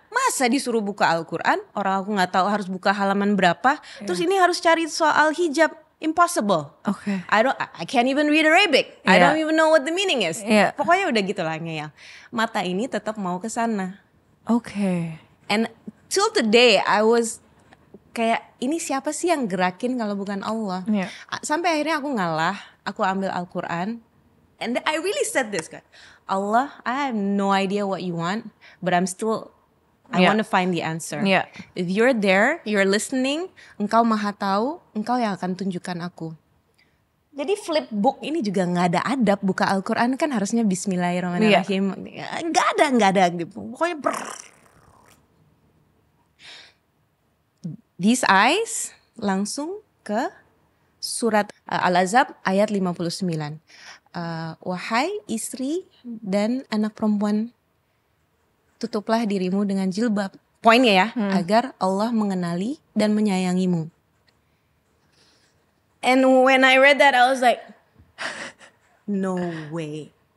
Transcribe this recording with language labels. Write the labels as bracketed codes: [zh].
[id] Masa disuruh buka Al-Quran, orang aku gak tahu harus buka halaman berapa, terus ini harus cari soal hijab, impossible. Oke. [en] I can't even read Arabic, I don't even know what the meaning is. [id] Pokoknya udah gitu lah ngeyel. Mata ini tetap mau ke sana. Oke. [en] And till today I was [id] kayak ini siapa sih yang gerakin kalau bukan Allah? Sampai akhirnya aku ngalah, aku ambil Al-Quran. [en] And I really said this kan, Allah, I have no idea what you want, but I want to find the answer. If you're there, you're listening, [id] engkau maha tahu, engkau yang akan tunjukkan aku. Jadi flip book ini juga gak ada adab, buka Al-Quran kan harusnya Bismillahirrahmanirrahim. Gak ada gitu. Pokoknya [en] These eyes [id] langsung ke surat Al-Ahzab ayat 59. Wahai istri dan anak perempuan, tutuplah dirimu dengan jilbab. Poinnya ya, agar Allah mengenali dan menyayangimu. [en] And when I read that, I was like, no way.